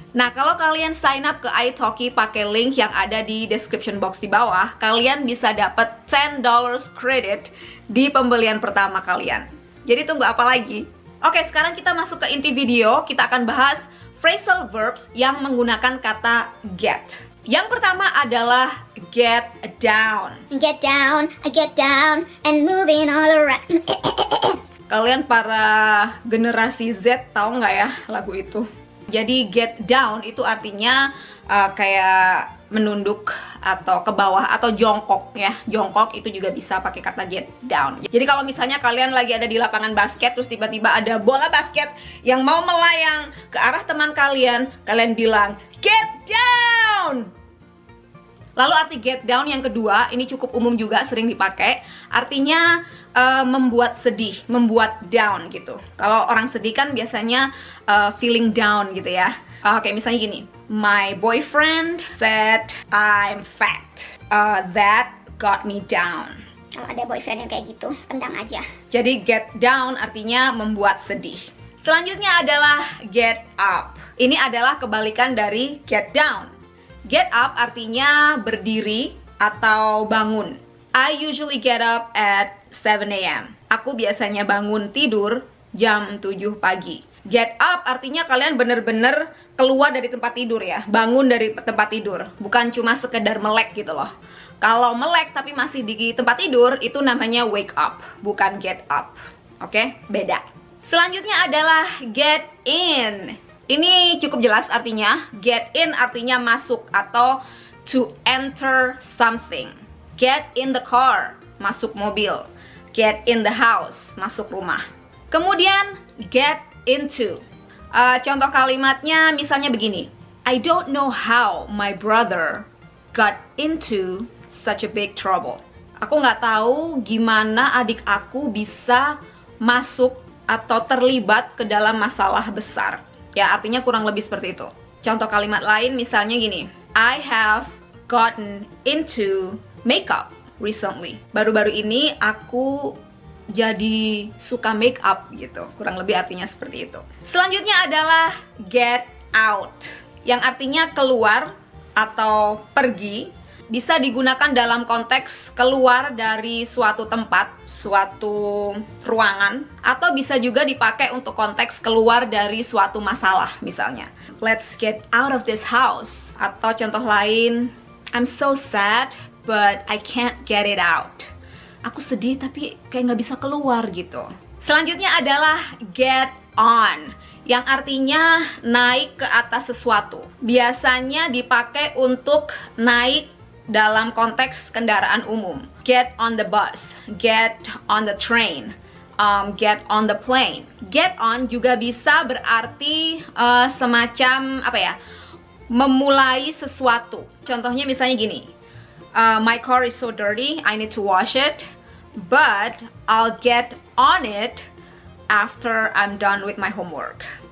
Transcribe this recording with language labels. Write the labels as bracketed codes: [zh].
[id] Nah, kalau kalian sign up ke italki pakai link yang ada di description box di bawah, kalian bisa dapat $10 credit di pembelian pertama kalian. Jadi tunggu apa lagi? Oke, sekarang kita masuk ke inti video. Kita akan bahas phrasal verbs yang menggunakan kata get. Yang pertama adalah get down. [en] Get down, and moving all around. [id] Kalian para generasi Z tahu nggak ya lagu itu? Jadi get down itu artinya kayak menunduk atau ke bawah atau jongkok ya. Jongkok itu juga bisa pakai kata get down. Jadi kalau misalnya kalian lagi ada di lapangan basket terus tiba-tiba ada bola basket yang mau melayang ke arah teman kalian, kalian bilang get down. Lalu arti get down yang kedua, ini cukup umum juga, sering dipakai. Artinya membuat sedih, membuat down gitu. Kalau orang sedih kan biasanya [en] feeling down [id] gitu ya. Oke, misalnya gini. [en] My boyfriend said I'm fat. That got me down. [id] Kalau ada boyfriend yang kayak gitu, tendang aja. Jadi get down artinya membuat sedih. Selanjutnya adalah get up. Ini adalah kebalikan dari get down. Get up artinya berdiri atau bangun. [en] I usually get up at 7 a.m. [id] Aku biasanya bangun tidur jam 7 pagi. Get up artinya kalian bener-bener keluar dari tempat tidur ya. Bangun dari tempat tidur. Bukan cuma sekedar melek gitu loh. Kalau melek tapi masih di tempat tidur, itu namanya wake up, bukan get up. Oke, beda. Selanjutnya adalah get in. Ini cukup jelas artinya. Get in artinya masuk atau [en] to enter something. Get in the car, [id] masuk mobil. [en] Get in the house, [id] masuk rumah. Kemudian get into. Contoh kalimatnya misalnya begini. [en] I don't know how my brother got into such a big trouble. [id] Aku nggak tahu gimana adik aku bisa masuk atau terlibat ke dalam masalah besar. Ya, artinya kurang lebih seperti itu. Contoh kalimat lain misalnya gini. [en] I have gotten into makeup recently. [id] Baru-baru ini aku jadi suka make up gitu. Kurang lebih artinya seperti itu. Selanjutnya adalah get out, yang artinya keluar atau pergi. Bisa digunakan dalam konteks keluar dari suatu tempat, suatu ruangan, atau bisa juga dipakai untuk konteks keluar dari suatu masalah misalnya. [en] Let's get out of this house. [id] Atau contoh lain, [en] I'm so sad but I can't get it out. [id] Aku sedih tapi kayak nggak bisa keluar gitu. Selanjutnya adalah get on, yang artinya naik ke atas sesuatu. Biasanya dipakai untuk naik dalam konteks kendaraan umum. [en] Get on the bus, get on the train, get on the plane. [id] Get on juga bisa berarti semacam apa ya, memulai sesuatu. Contohnya misalnya gini, [en] My car is so dirty, I need to wash it, but I'll get on it after I'm done with my homework.